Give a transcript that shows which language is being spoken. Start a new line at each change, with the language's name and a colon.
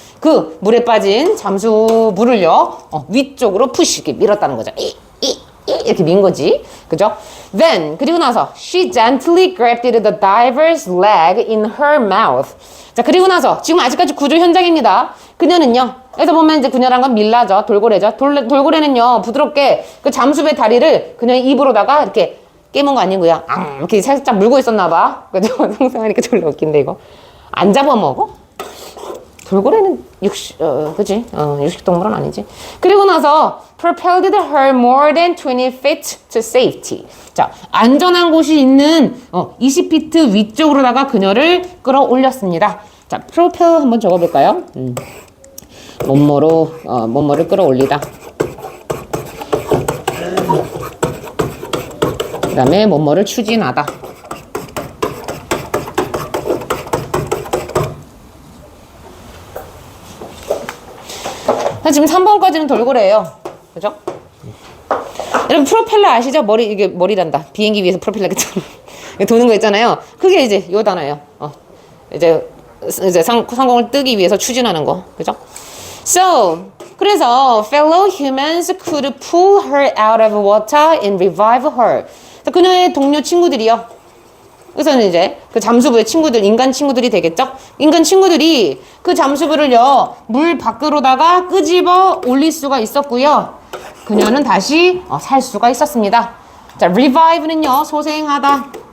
Korean: 그 물에 빠진 잠수부를요. 위쪽으로 push 이렇게 밀었다는 거죠. 이렇게 민 거지. 그죠?
English: Then
Korean: 그리고 나서
English: she gently grabbed the diver's leg in her mouth.
Korean: 자, 그리고 나서 지금 아직까지 구조 현장입니다. 그녀는요. 여기서 보면 이제 그녀란 건 밀라죠. 돌고래죠. 돌고래는요. 부드럽게 그 잠수부의 다리를 그녀의 입으로다가 이렇게 깨문 거 아니고요. 이렇게 살짝 물고 있었나 봐. 그죠? 상상하니까 졸라 웃긴데 이거. 안 잡아먹어? 돌고래는 그지? 육식동물은 아니지. 그리고 나서
English: propelled her more than 20 feet to safety.
Korean: 자, 안전한 곳이 있는 20피트 위쪽으로다가 그녀를 끌어올렸습니다. 자, propel 한번 적어볼까요? 몸모를 끌어올리다. 그 다음에 몸모를 추진하다. 지금 3번까지는 돌고래예요. 그죠? 여러분 프로펠러 아시죠? 이게 머리란다. 비행기 위에서 프로펠러 이렇게 도는 거 있잖아요. 그게 이제 요 단어예요. 이제 상공을 뜨기 위해서 추진하는 거. 그죠?
English: So,
Korean: 그래서
English: fellow humans could pull her out of water and revive her.
Korean: 그녀의 동료 친구들이요. 그래서는 이제 그 잠수부의 친구들, 인간 친구들이 되겠죠? 인간 친구들이 그 잠수부를요, 물 밖으로다가 끄집어 올릴 수가 있었고요. 그녀는 다시 살 수가 있었습니다. 자, revive는요, 소생하다.